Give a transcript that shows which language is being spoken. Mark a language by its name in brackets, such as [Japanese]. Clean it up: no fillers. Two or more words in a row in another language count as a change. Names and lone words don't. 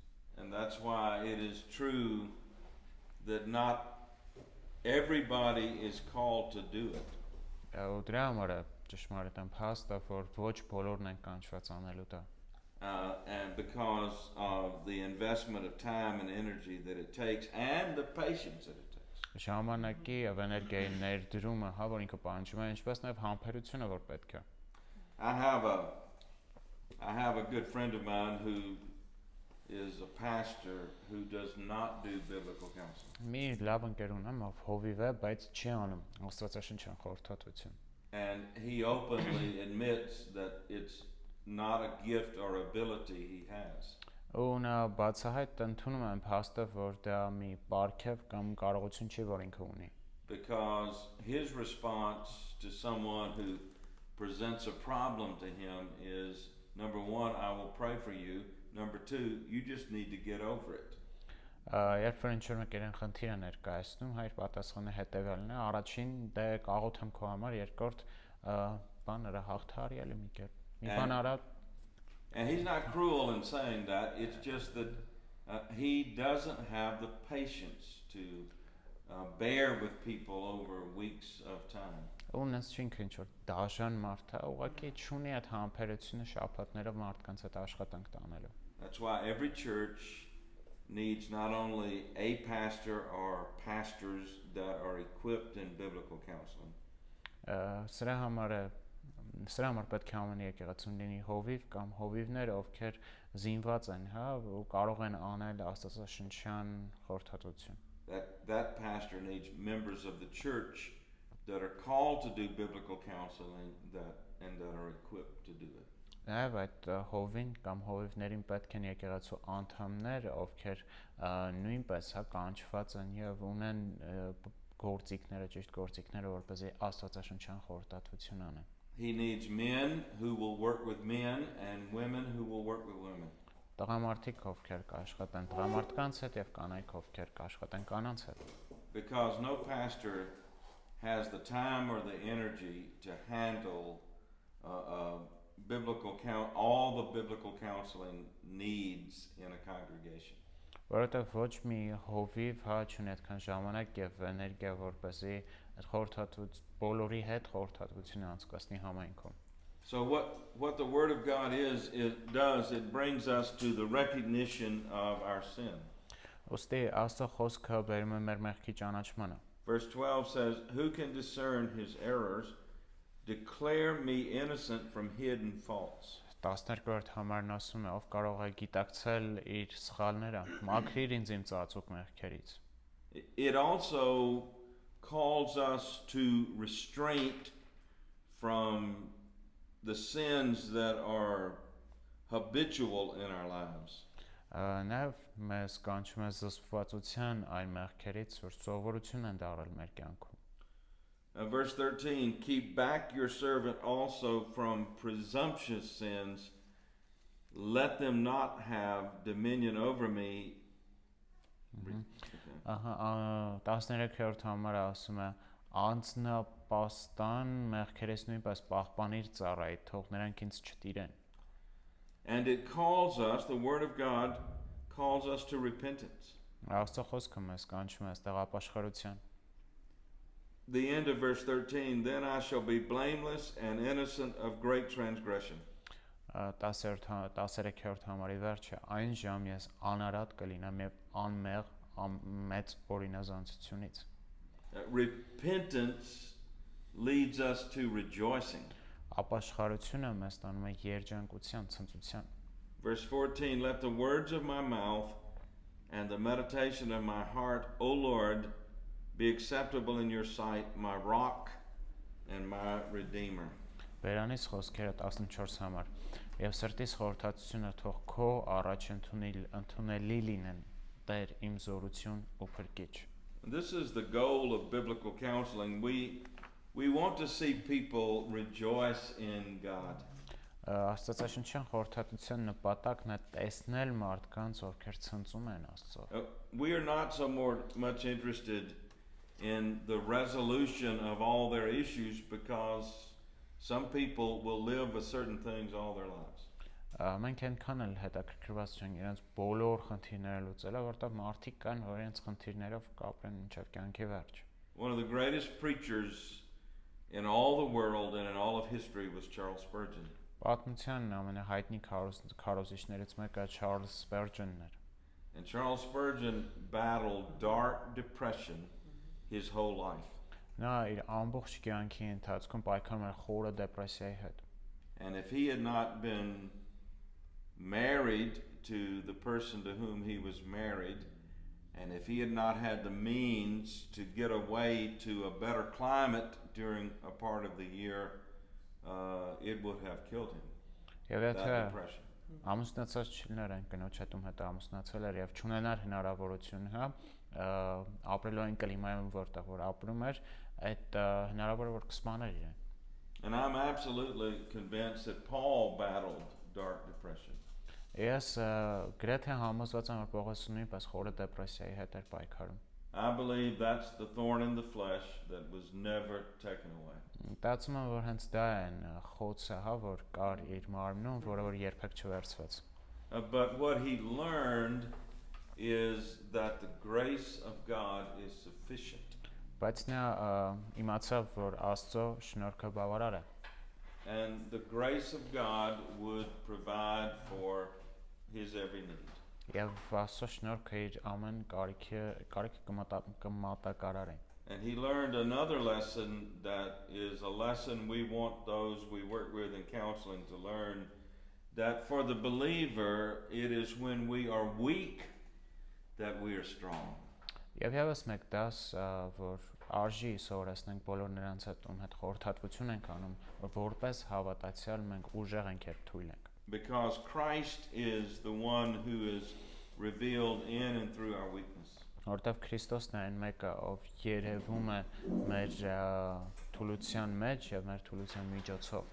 [English] And that's why it is true that not everybody is called to do it. [Armenian] Ու դրա համար է ճշմարիտ եմ փաստը, որ ոչ բոլորն են կանչված անելու դա։ [English] And because of the investment of time and energy that it takes and the patience that it takes. [Armenian] Ժամանակի եւ էներգիայի ներդրումը, հա, որ ինքը պահանջում է, ինչպես նաեւ համբերությունը, որ պետք է։ [English] I have a good friend of mine who is a pastor who does not do biblical counseling. [Armenian] Մի լավ ընկեր ունեմ, ով հովիվ է, բայց չի անում աստվածաշնչյան խորհրդատվություն։ [English] And he openly admits that it's not a gift or ability he has. [Armenian] Ու նա բացահայտ ընդունում է փաստը, որ դա մի պարգև կամ կարողություն չի, որ ինքը ունի։ [English] Because his response to someone who presents a problem to him is, number one, I will pray for you. Number two, you just need to get over it. [Armenian] Երբ որ ինչ-որ մեկերեն խնդիր է ներկայացնում, հայր պատասխանը հետևյալն է. Առաջին դե կաղոթեմ քո համար, երկրորդ բաները հաղթարյալը մի կերպ։ Մի բան արա։ [English] And he's not cruel in saying that. It's just that he doesn't have the patience to bear with people over weeks of time. [Armenian] Ունես չինք ինչ-որ դաշան մարդ է, ուղղակի չունի այդ համբերությունը շաբաթներով մարդկանց հետ աշխատանք տանելու։ [English] That's why every church needs not only a pastor or pastors that are equipped in biblical counseling. [Armenian] Սրա համար պետք է ամեն եկեղեցուն լինի հովիվ կամ հովիվներ, ովքեր զինված են, հա, ու կարող են անել աստվածաշնչյան խորհրդատվություն։ [English] That pastor needs members of the church that are called to do biblical counseling and that are equipped to do it. [Armenian] Նաև այդ հովին կամ հովիվներին պետք են եկեղեցու անդամներ, ովքեր նույնպես հա կանչված են եւ ունեն գործիքները, ճիշտ գործիքները, որպեսզի աստվածաշնչյան խորհրդատվություն անեն։ [English] He needs men who will work with men and women who will work with women. [Armenian] Տղամարդիկ ովքեր կաշխատեն տղամարդկանց հետ եւ կանայք ովքեր կաշխատեն կանանց հետ։ [English] Because no pastor has the time or the energy to handle all the biblical counseling needs in a congregation. [Armenian] Որովհետև ոչ մի հովիվ հա չունի այդքան ժամանակ եւ էներգիա, որպեսզի այդ խորհրդատվություն բոլորի հետ խորհրդատվությունը անցկացնի համայնքում։ [English] So what the Word of God it brings us to the recognition of our sin. [Armenian] Ոստի Աստծո խոսքը բերում է մեր մեղքի ճանաչմանը։ [English] Verse 12 says, "Who can discern his errors? Declare me innocent from hidden faults." [Armenian] 12-րդ համարն ասում է, ով կարող է գիտակցել իր սխալները, մաքրիր ինձ իմ ծածուկ մեղքերից։ [English] It also calls us to restraint from the sins that are habitual in our lives. [Armenian] Նաև մեզ կանչում է զսպվածության այն մեղքերից, որ սովորություն են դառել մեր կյանքում։ [English] Verse 13, "Keep back your servant also from presumptuous sins. Let them not have dominion over me." [Armenian] 13-րդ համարը ասում է. Անձնապաստան մեղքերից նույնպես պահպանիր ծառայ, թող նրանք ինձ չտիրեն։ [English] And it calls us, the Word of God calls us to repentance. [Armenian] Աստծո խոսքը մեզ կանչում է այստեղ ապաշխարության։ [English] The end of verse 13, "Then I shall be blameless and innocent of great transgression." [Armenian] 13-րդ համարի վերջը, այն ժամ ես անարատ կլինեմ եւ անմեղ մեծ օրինազանցությունից։ [English] Repentance leads us to rejoicing. [Armenian] Ապաշխարությունը մեզ տանում է երջանկության, ցնծության։ [English] Verse 14, "Let the words of my mouth and the meditation of my heart, O Lord, be acceptable in your sight, my rock and my redeemer." [Armenian] Բերանից խոսքերը 14 համար։ Եվ սրտիս խորհրդածությունը թող քո առաջ ընդունելի լինեն, Տեր իմ զորություն ու փրկիչ։ [English] This is the goal of biblical counseling. We want to see people rejoice in God. [Armenian] Աստվածաշնչյան խորհրդատվության նպատակն է տեսնել մարդկանց, ովքեր ցնծում են Աստծո։ [English] We are not so much interested in the resolution of all their issues because some people will live with certain things all their lives. [Armenian] Մենք այնքան էլ հետաքրքրված չենք իրենց բոլոր խնդիրները լուծելը, որտեղ մարդիկ կան, որ իրենց խնդիրներով կապրեն մինչև կյանքի վերջ։ [English] One of the greatest preachers in all the world and in all of history was Charles Spurgeon. [Armenian] Պատմության ամենահայտնի քարոզիչներից մեկը Charles Spurgeon-ն էր։ [English] And Charles Spurgeon battled dark depression his whole life. [Armenian] Նա իր ամբողջ կյանքի ընթացքում պայքարում էր խորը դեպրեսիայի հետ։ [English] And if he had not been married to the person to whom he was married, and if he had not had the means to get away to a better climate during a part of the year, it would have killed him. [Armenian] Եվ [English] That [Armenian] եթե [English] depression. [Armenian] ամուսնացած չլիներ այն կնոջ հետ ում հետ ամուսնացել էր եւ չունենար հնարավորություն, հա, ապրելու այն կլիմայում, որտեղ որ ապրում էր, այդ հնարավոր է որ կսպաներ իրեն։ [English] And I'm absolutely convinced that Paul battled dark depression. [Armenian] Ես գրեթե համոզված եմ որ Պողոսը նույնպես խորը դեպրեսիայի հետ էր պայքարում։ [English] I believe that's the thorn in the flesh that was never taken away. [Armenian] Մտածում եմ որ հենց դա է խոցը, հա, որ կար իր մարմնում, որը որ երբեք չվերցվեց։ [English] But what he learned is that the grace of God is sufficient. [Armenian] Բայց նա իմացավ որ Աստծո շնորհքը բավարար է։ [English] And the grace of God would provide for his every need. [Armenian] Եվ Աստծո շնորհքը իր ամեն կարիքը կմատակարարի։ [English] And he learned another lesson that is a lesson we want those we work with in counseling to learn, that for the believer, it is when we are weak that we are strong. [Armenian] Եվ եւս մեկ դաս, որ արժի սովորեցնենք բոլոր նրանց հետ ում հետ խորհրդատվություն ենք անում, որ որպես հավատացյալ մենք ուժեղ ենք երբ թույլ ենք։ [English] Because Christ is the one who is revealed in and through our weakness. [Armenian] Որտեվ Քրիստոսն է այն մեկը, ով երևում է մեր թուլության մեջ եւ մեր թուլության միջոցով։